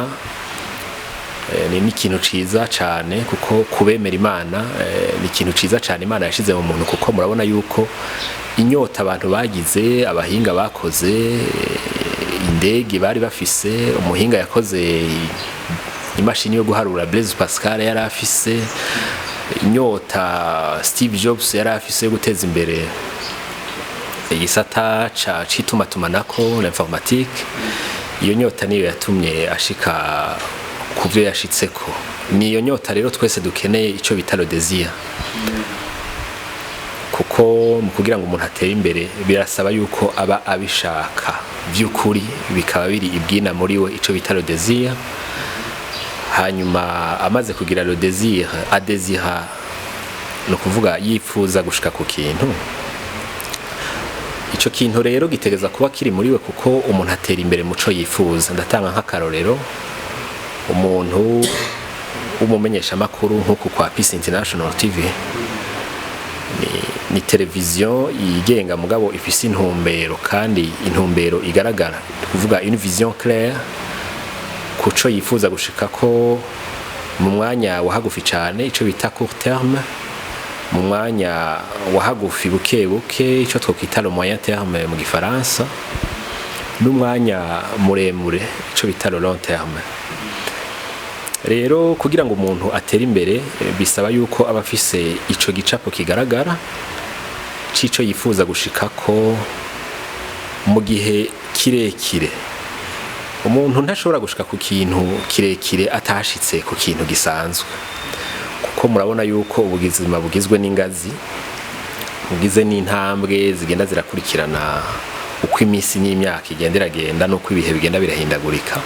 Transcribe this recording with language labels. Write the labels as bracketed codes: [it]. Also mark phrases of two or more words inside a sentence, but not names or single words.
[rn] Ni ikintu ciza cyane, kuko kubemera Imana ni ikintu ciza cyane Imana yashize mu muntu, kuko murabona yuko inyota abantu bagize, abahinga bakoze indege bari bafise, umuhinga yakoze imashini yo guharura Blaise Pascal yari afise, inyota Steve Jobs yari afise yo guteza imbere igisata c'itumatumanaho l'informatique. Iyo nyota niyo yatumye ashika kuvyo yashitseko. Niyo nyota rero twese dukeneye ico bita [fr] le désir, [rn] kuko mu kugira ngo umuntu atere imbere birasaba yuko aba abishaka by'ukuri, bikaba biri ibwina muri we ico bita [fr] le désir. [rn] Hanyuma amaze kugira [fr] le désir, [rn] adésira no kuvuga yifuza gushika ku kintu. Ico kintu rero gitegeza kuba kiri muri we, kuko umuntu atera imbere muco yifuza. Ndatanga nk'akarorero, umuntu umumenyesha makuru nkuko kwa Peace International TV ni televiziyo yigenga mugabo ifise intumbero, kandi intumbero igaragara, kuvuga [fr] une vision claire [rn] kuco yifuza gushika ko mu mwanya wahagufi cyane, ico bita [fr] court terme, [rn] mu mwanya wahagufi buke buke, ico twokwita [fr] le moyen terme [rn] mu gifaransa, n'umwanya muremure, ico bita [fr] le long terme. [rn] Rero kugira ngo umuntu atere imbere bisaba yuko aba afise ico gicapo kigaragara cico yifuza gushika ko mu gihe kirekire. Umuntu ntashobora gushika ku kintu kirekire atashitse ku kintu gisanzwe, kuko murabona yuko ubuzima bugizwe n'ingazi, bugize n'intambwe zigenda zirakurikirana uko iminsi n'imyaka igenderagenda, n'uko ibihe bigenda birahindagurika.